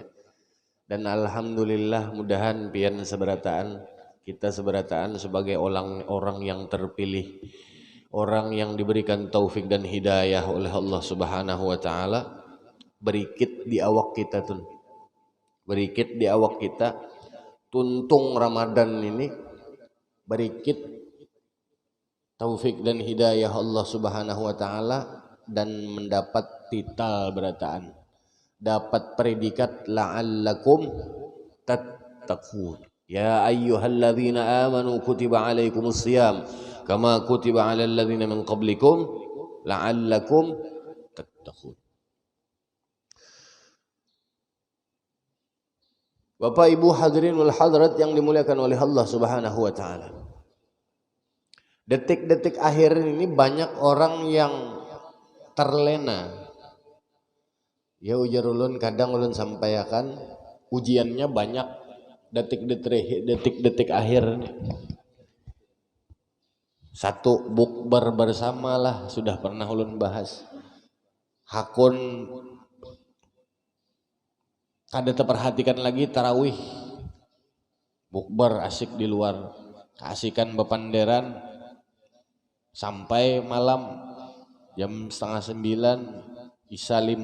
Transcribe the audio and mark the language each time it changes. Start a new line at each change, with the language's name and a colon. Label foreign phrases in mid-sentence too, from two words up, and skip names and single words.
Banjar: Dan alhamdulillah mudahan pian seberataan, kita seberataan sebagai orang yang terpilih, orang yang diberikan taufik dan hidayah oleh Allah
Arabic: سبحانه وتعالى,
Banjar: berikit di awak kita tuh. Berikit di awak kita tuntung Ramadan ini berikit taufik dan hidayah Allah
Arabic: سبحانه وتعالى
Banjar: dan mendapat titel berataan, dapat predikat
Arabic: لعلكم تتقون. يا أيها الذين آمنوا كتب عليكم الصيام كما كتب على الذين من قبلكم لعلكم تتقون.
Indonesian: Bapak Ibu
Arabic: الحاضرين والحاضرات
Indonesian: yang dimuliakan oleh Allah
Arabic: سبحانه وتعالى.
Indonesian: Detik-detik akhir ini banyak orang yang terlena.
Banjar: Ya ujar ulun kadang ulun sampaikan ujiannya banyak detik-detik akhir. Satu bukber bersama lah sudah pernah ulun bahas. Hakun kada terperhatikan lagi tarawih, bukber asik di luar, keasikan bepanderan sampai malam jam 8:30 isya